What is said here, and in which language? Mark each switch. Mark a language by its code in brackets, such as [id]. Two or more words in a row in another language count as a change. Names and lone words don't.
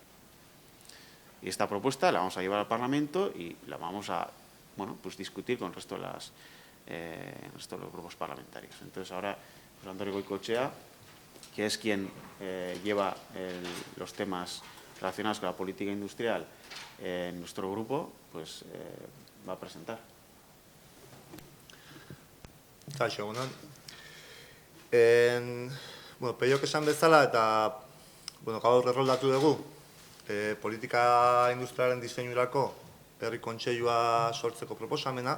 [es] Y esta propuesta la vamos a llevar al Parlamento y la vamos a pues discutir con el resto de los grupos parlamentarios. Entonces ahora José Antonio Goicoechea, que es quien lleva los temas relacionados con la política industrial en nuestro grupo, pues va a presentar. [eu] Kaixo, egunon. Peiok esan bezala eta gaur erroldatu dugu politika industrialaren diseinurako herri kontseilua sortzeko proposamena.